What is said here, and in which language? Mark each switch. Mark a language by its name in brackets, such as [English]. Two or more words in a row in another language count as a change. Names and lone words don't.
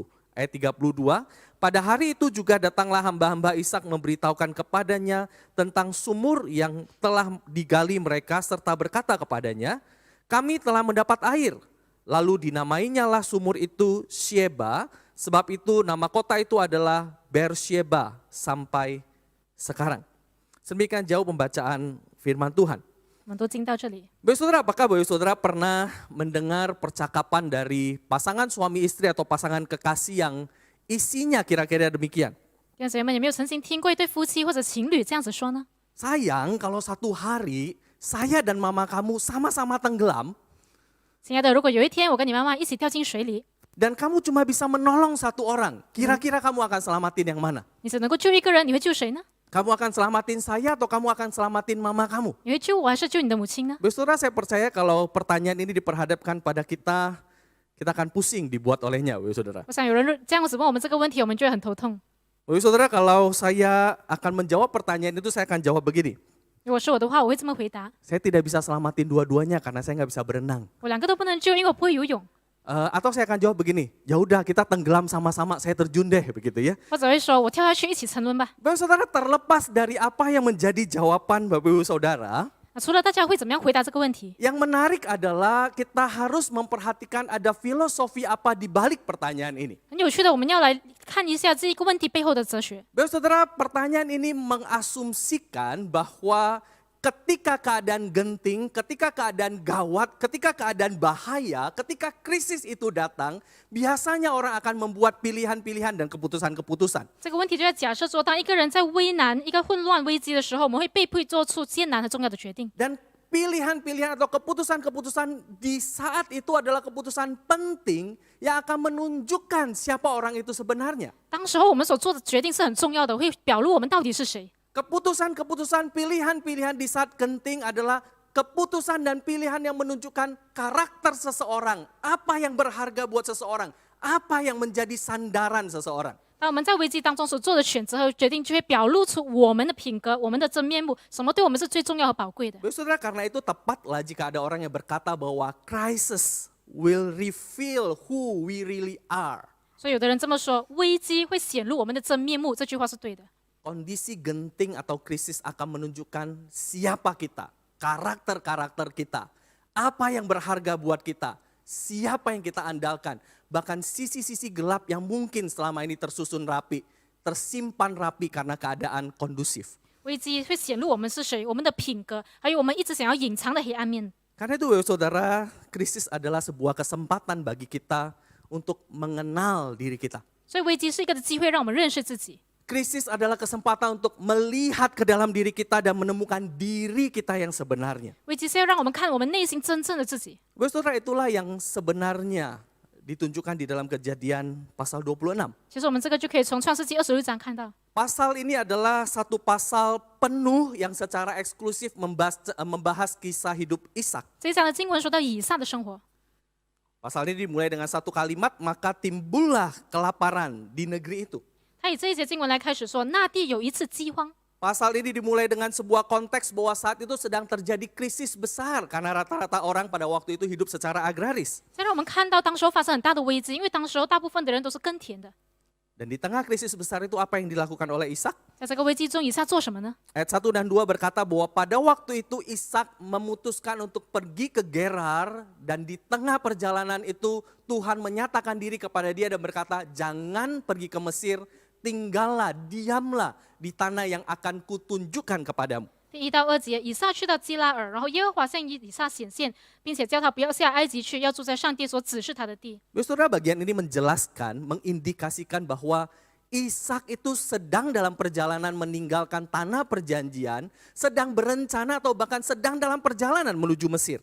[Indonesian] Ayat 32, pada hari itu juga datanglah hamba-hamba Ishak memberitahukan kepadanya tentang sumur yang telah digali mereka serta berkata kepadanya, kami telah mendapat air. Lalu dinamainya lah sumur itu Sheba, sebab itu nama kota itu adalah Beersheba sampai sekarang. Demikian jauh pembacaan firman Tuhan. [Chinese] 我们都进到这里。 [Indonesian] Bapak Saudara, apakah Bapak Saudara pernah mendengar percakapan dari pasangan suami istri atau pasangan kekasih yang isinya kira-kira demikian? [Chinese] 弟兄姊妹们，有没有曾经听过一对夫妻或者情侣这样子说呢？ [Indonesian] Sayang kalau satu hari saya dan mama kamu sama-sama tenggelam [Chinese] 亲爱的，如果有一天我跟你妈妈一起掉进水里， [Indonesian] dan kamu cuma bisa menolong satu orang, kira-kira kamu akan selamatin yang mana? [Chinese] 你只能够救一个人，你会救谁呢？ [Indonesian] Kamu akan selamatin saya atau kamu akan selamatin mama kamu? [Chinese] 你会救我还是救你的母亲呢？ [Indonesian] Bapak Saudara, saya percaya kalau pertanyaan ini diperhadapkan pada kita, kita akan pusing dibuat olehnya, Bapak Saudara. [Chinese] 我想有人这样子问我们这个问题，我们就会很头痛。 [Indonesian] Bapak Saudara, kalau saya akan menjawab pertanyaan itu, saya akan jawab begini. [Chinese] 如果是我的话，我会这么回答： [Indonesian] Saya tidak bisa selamatin dua-duanya karena saya nggak bisa berenang. [Chinese] 我两个都不能救，因为我不会游泳。 [Indonesian] Atau saya akan jawab begini, ya udah kita tenggelam sama-sama, saya terjun deh begitu ya. [Chinese] 或者会说我跳下去一起沉沦吧。 [Indonesian] Bapak Saudara, terlepas dari apa yang menjadi jawaban Bapak Ibu Saudara, [Chinese] 除了大家会怎么样回答这个问题， [Indonesian] Yang menarik adalah kita harus memperhatikan ada filosofi apa di balik pertanyaan ini. [Chinese] 很有趣的，我们要来看一下这一个问题背后的哲学。 [Indonesian] Saudara, pertanyaan ini mengasumsikan bahwa ketika keadaan genting, ketika keadaan gawat, ketika keadaan bahaya, ketika krisis itu datang, biasanya orang akan membuat pilihan-pilihan dan keputusan-keputusan. [Chinese] 这个问题就在假设说，当一个人在危难、一个混乱、危机的时候，我们会被迫做出艰难和重要的决定。 [Indonesian] Dan pilihan-pilihan atau keputusan-keputusan di saat itu adalah keputusan penting yang akan menunjukkan siapa orang itu sebenarnya. [Chinese] 当时候我们所做的决定是很重要的，会表露我们到底是谁。 [Indonesian] Keputusan-keputusan, pilihan-pilihan di saat genting adalah keputusan dan pilihan yang menunjukkan karakter seseorang. Apa yang berharga buat seseorang. Apa yang menjadi sandaran seseorang. [Chinese] 当我们在危机当中所做的选择和决定，就会表露出我们的品格、我们的真面目，什么对我们是最重要和宝贵的。 [Indonesian] Saudara, karena itu tepatlah jika ada orang yang berkata bahwa [English] crisis will reveal who we really are. [Chinese] 所以有的人这么说，危机会显露我们的真面目，这句话是对的。 [Indonesian] Kondisi genting atau krisis akan menunjukkan siapa kita, karakter-karakter kita, apa yang berharga buat kita, siapa yang kita andalkan, bahkan sisi-sisi gelap yang mungkin selama ini tersusun rapi, tersimpan rapi karena keadaan kondusif. [Chinese] 危机会显露我们是谁，我们的品格，还有我们一直想要隐藏的黑暗面。 [Indonesian] Karena itu saudara, krisis adalah sebuah kesempatan bagi kita untuk mengenal diri kita. [Chinese] 所以危机是一个的机会，让我们认识自己。 [Indonesian] Krisis adalah kesempatan untuk melihat ke dalam diri kita dan menemukan diri kita yang sebenarnya. [Chinese] 危机是要让我们看我们内心真正的自己。 [Indonesian] Saudara, itulah yang sebenarnya ditunjukkan di dalam Kejadian pasal 26. [Chinese] 其实我们这个就可以从创世纪26章看到， [Indonesian] Pasal ini adalah satu pasal penuh yang secara eksklusif membahas kisah hidup Ishak. [Chinese] 这一章的经文说到以撒的生活。 [Indonesian] Pasal ini dimulai dengan satu kalimat, maka timbullah kelaparan di negeri itu. [Chinese] 他以这一节经文来开始说，那地有一次饥荒。 [Indonesian] Pasal ini dimulai dengan sebuah konteks bahwa saat itu sedang terjadi krisis besar karena rata-rata orang pada waktu itu hidup secara agraris. [Chinese] 再让我们看到当时候发生很大的危机，因为当时候大部分的人都是耕田的。 [Indonesian] Dan di tengah krisis besar itu apa yang dilakukan oleh Ishak? [Chinese] 在这个危机中，以撒做什么呢？ [Indonesian] Ayat 1 dan 2 berkata bahwa pada waktu itu Ishak memutuskan untuk pergi ke Gerar dan di tengah perjalanan itu Tuhan menyatakan diri kepada dia dan berkata, jangan pergi ke Mesir, tinggallah, diamlah di tanah yang akan kutunjukkan kepadamu. [Chinese] 第1到2节，以撒去到基拉尔，然后耶和华向以撒显现，并且叫他不要下埃及去，要住在上帝所指示他的地。 [Indonesian] Saudara, bagian ini menjelaskan, mengindikasikan bahwa Ishak itu sedang dalam perjalanan meninggalkan tanah perjanjian, sedang berencana atau bahkan sedang dalam perjalanan menuju Mesir.